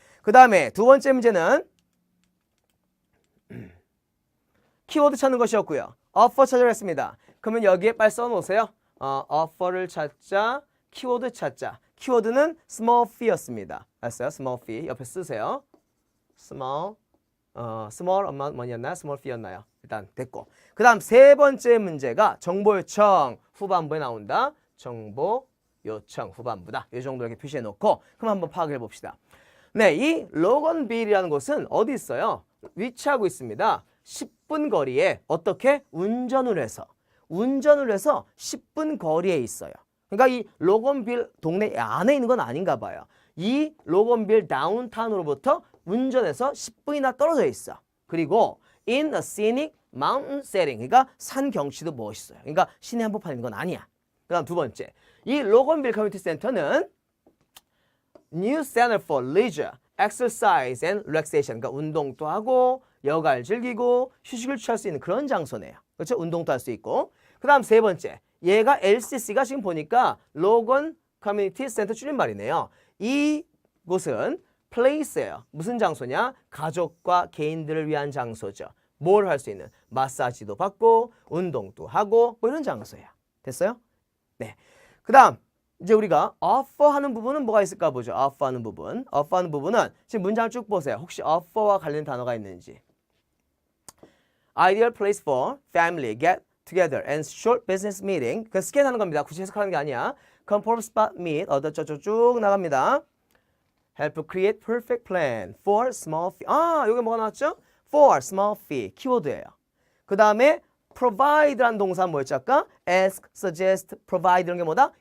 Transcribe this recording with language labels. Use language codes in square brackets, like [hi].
[ko] 그 다음에 두 번째 문제는 키워드 찾는 것이었고요. offer 찾으려 했습니다. 그러면 여기에 빨리 써놓으세요. offer를 찾자, 키워드 찾자. 키워드는 small fee였습니다. 알았어요? small fee 옆에 쓰세요. small amount money였나요? small fee였나요? 일단 됐고. 그 다음 세 번째 문제가 정보 요청 후반부에 나온다. 정보 요청 후반부다. 이 정도 이렇게 표시해 놓고 그럼 한번 파악해 봅시다. 네, 이 로건빌이라는 곳은 어디 있어요? 위치하고 있습니다. 10분 거리에 어떻게 운전을 해서 10분 거리에 있어요. 그러니까 이 로건빌 동네 안에 있는 건 아닌가 봐요. 이 로건빌 다운타운으로부터 운전해서 10분이나 떨어져 있어. [en] 그리고 in a scenic mountain setting. [ko] 그러니까 산 경치도 멋있어요. 그러니까 시내 한복판에 있는 건 아니야. 그 다음 두 번째. 이 로건빌 커뮤니티 센터는 [en] New Center for Leisure, Exercise and Relaxation. [ko] 그러니까 운동도 하고 여가를 즐기고 휴식을 취할 수 있는 그런 장소네요. 그렇죠? 운동도 할 수 있고. 그 다음 세 번째. 얘가 LCC가 지금 보니까 로건 커뮤니티 센터 줄임말이네요. 이 곳은 place예요. 무슨 장소냐? 가족과 개인들을 위한 장소죠. 뭘 할 수 있는? 마사지도 받고 운동도 하고 뭐 이런 장소예요. 됐어요? 네. 그 다음 이제 우리가 offer 하는 부분은 뭐가 있을까 보죠. offer 하는 부분. offer 하는 부분은 지금 문장을 쭉 보세요. 혹시 offer와 관련 단어가 있는지. [en] Ideal place for family get together and short business meeting. [ko] 그 스캔하는 겁니다. 굳이 해석하는 게 아니야. [en] Comfort spot meet. [ko] 어쩌저쩌 쭉 나갑니다. [en] Help create perfect plan for small fee. [ko] 여기 뭐가 나왔죠? [en] For small fee. [ko] 키워드예요. 그 다음에 provide라는 동사 뭐였죠? 아까 ask, suggest, provide 이런 게 뭐다?